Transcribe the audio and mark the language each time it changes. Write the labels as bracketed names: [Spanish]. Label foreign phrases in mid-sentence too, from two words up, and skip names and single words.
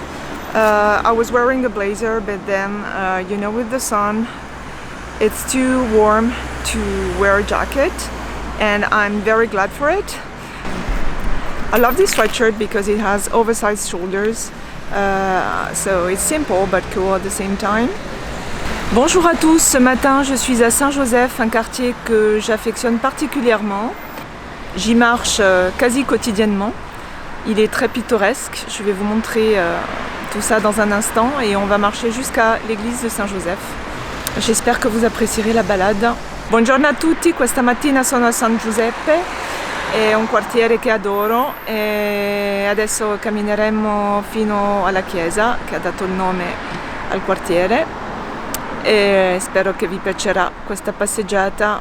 [English] I was wearing a blazer, but then, you know, with the sun, it's too warm to wear a jacket, and I'm very glad for it. I love this sweatshirt because it has oversized shoulders. So it's simple but cool at the same time. [French] Bonjour à tous, ce matin je suis à Saint-Joseph, un quartier que j'affectionne particulièrement. J'y marche quasi quotidiennement. Il est très pittoresque, je vais vous montrer tout ça dans un instant et on va marcher jusqu'à l'église de Saint-Joseph. J'espère que vous apprécierez la balade. [Italian] Buongiorno a tutti, questa mattina sono a San Giuseppe. È un quartiere che adoro e adesso cammineremo fino alla chiesa che ha dato il nome al quartiere e spero che vi piacerà questa passeggiata.